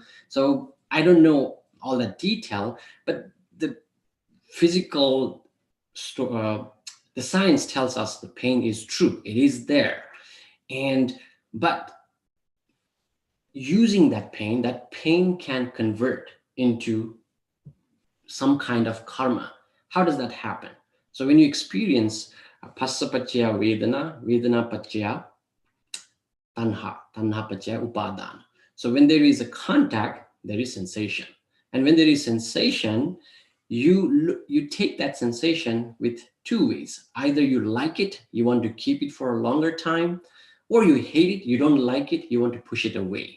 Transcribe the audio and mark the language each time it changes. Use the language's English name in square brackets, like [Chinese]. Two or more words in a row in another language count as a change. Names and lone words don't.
[English] So I don't know all that detail, but the physical the science tells us the pain is true. It is there. But using that pain can convert into some kind of karma. How does that happen? So when you experience [Pali] phassa paccaya vedana, vedana paccaya tanha, tanha paccaya upadana. [English] So when there is a contact, there is sensation. And when there is sensation, you take that sensation with two ways. Either you like it, you want to keep it for a longer time, or you hate it, you don't like it, you want to push it away.